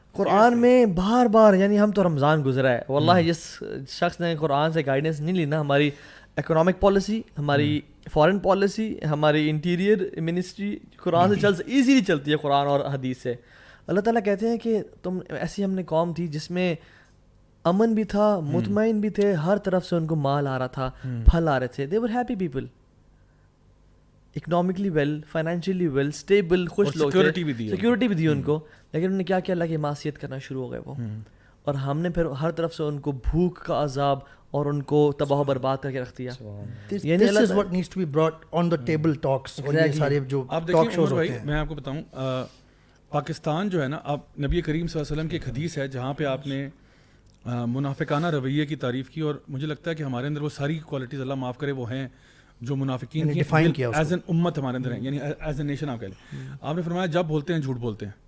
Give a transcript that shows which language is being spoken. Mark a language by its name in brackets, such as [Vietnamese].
[Urdu] قرآن میں بار بار, یعنی ہم تو رمضان گزرا ہے واللہ, جس شخص نے قرآن سے گائیڈنس نہیں لی نا, ہماری اکنامک پالیسی, ہماری فارن پالیسی, ہماری انٹیریئر منسٹری قرآن سے ایزیلی چلتی ہے, قرآن اور حدیث سے. اللہ تعالیٰ کہتے ہیں کہ تم ایسی, ہم نے قوم تھی جس میں امن بھی تھا, مطمئن بھی تھے, ہر طرف سے ان کو مال آ رہا تھا, پھل آ رہے تھے. [English] they were happy people, economically well, financially well, stable, [Urdu] خوش لوگ, سیکورٹی بھی دی ان کو. لیکن انہوں نے کیا کیا, اللہ کی معصیت کرنا شروع ہو گئے وہ. اور ہم نے پھر ہر طرف سے ان کو بھوک کا عذاب اور ان کو تباہ و برباد کر کے رکھ دیا. [English] This is what needs to be brought on the table talks. [Urdu] اور یہ سارے جو ٹاک شوز ہوتے ہیں. میں آپ کو بتاؤں, پاکستان جو ہے نا, اب نبی کریم صلی اللہ علیہ وسلم کی ایک حدیث ہے جہاں پہ آپ نے منافقانہ رویے کی تعریف کی, اور مجھے لگتا ہے کہ ہمارے اندر وہ ساری کوالٹیز, اللہ معاف کرے, وہ ہیں جو منافقین کی [English] as an امت [Urdu] ہمارے اندر ہیں, یعنی [English] As a nation. [Urdu] آپ کہہ لیں, آپ نے فرمایا جب بولتے ہیں جھوٹ بولتے ہیں,